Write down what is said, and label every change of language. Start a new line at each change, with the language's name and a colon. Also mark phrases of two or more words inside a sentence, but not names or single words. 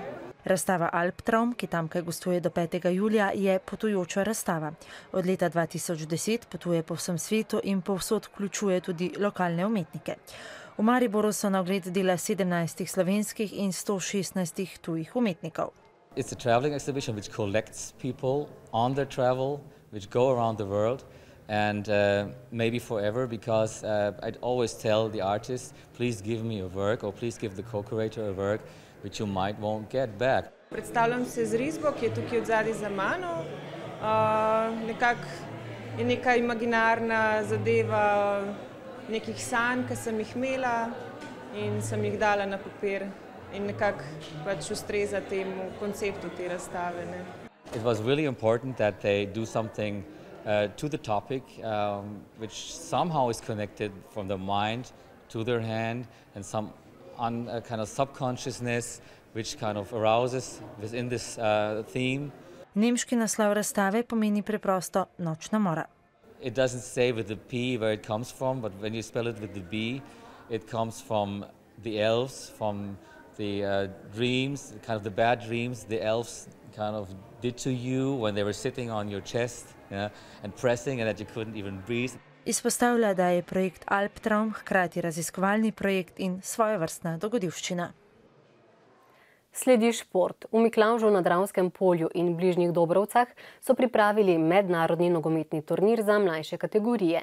Slovenian: Razstava Albtraum, ki tamkaj gostuje do 5. julija, je potujoča razstava. Od leta 2010 potuje po vsem svetu in povsod vključuje tudi lokalne umetnike. V Mariboru so na ogled dela 17 slovenskih in 116 tujih umetnikov.
English: It's a traveling exhibition which collects people on their travel, which go around the world and maybe forever, because I'd always tell the artist, please give me a work or please give the co-curator a work which you might won't get back.
Slovenian: Predstavljam se z risbo, ki je tukaj odzadaj za mano. Nekako je neka imaginarna zadeva nekih sanj, ki sem jih imela in sem jih dala na papir in nekako pač ustreza temu konceptu te razstave.
English: It was really important that they do something to the topic which somehow is connected from the mind to their hand and some on a kind of subconsciousness which kind of arouses within this theme.
Slovenian: Nemški naslov razstave pomeni preprosto Nočna mora.
English: It doesn't say with the P where it comes from, but when you spell it with the B, it comes from the elves, from the dreams, kind of the bad dreams the elves kind of did to you when they were sitting on your chest, and pressing and that you couldn't even breathe.
Slovenian: Izpostavlja, da je projekt Albtraum hkrati raziskovalni projekt in svojevrstna dogodivščina. Sledi šport. V Miklavžu na Dravskem polju in bližnjih Dobrovcah so pripravili mednarodni nogometni turnir za mlajše kategorije.